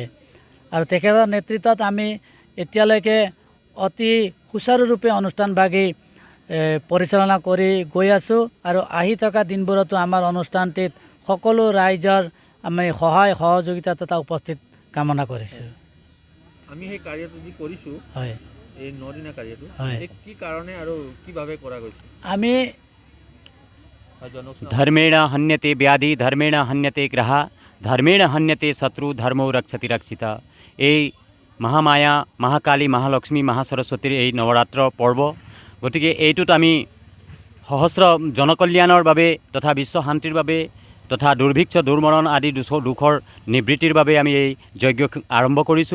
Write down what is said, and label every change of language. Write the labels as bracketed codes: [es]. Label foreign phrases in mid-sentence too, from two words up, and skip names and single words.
[as] আৰু তেখেতৰ নেতৃত্বত আমি এতিয়ালৈকে অতি সুচাৰুৰূপে অনুষ্ঠানভাগী পৰিচালনা কৰি গৈ আছোঁ আৰু আহি থকা দিনবোৰতো আমাৰ অনুষ্ঠানটিত সকলো ৰাইজৰ আমি সহায় সহযোগিতা তথা উপস্থিত কামনা কৰিছোঁ। আমি সেই কাৰ্যটো যি কৰিছোঁ হয় এই 9 দিনীয়া কাৰ্যটো হয় কি কাৰণে আৰু কিভাৱে কৰা গৈছে? আমি [sa] धर्मेण हन्यते व्याधि धर्मेण हन्यते ग्रह धर्मेण हन्यते शत्रु धर्मो रक्षति रक्षिता। [as] এই মহামায়া মহাকালী মহালক্ষ্মী মহাসৰস্বতীৰ এই নৱৰাত্ৰ পৰ্ব, গতিকে এইটোত আমি সহস্ৰ জনকল্যাণৰ বাবে তথা বিশ্ব শান্তিৰ বাবে তথা দুৰ্ভিক্ষ দুৰ্মৰণ আদি দুখৰ নিবৃত্তিৰ বাবে আমি এই যজ্ঞ আৰম্ভ কৰিছোঁ।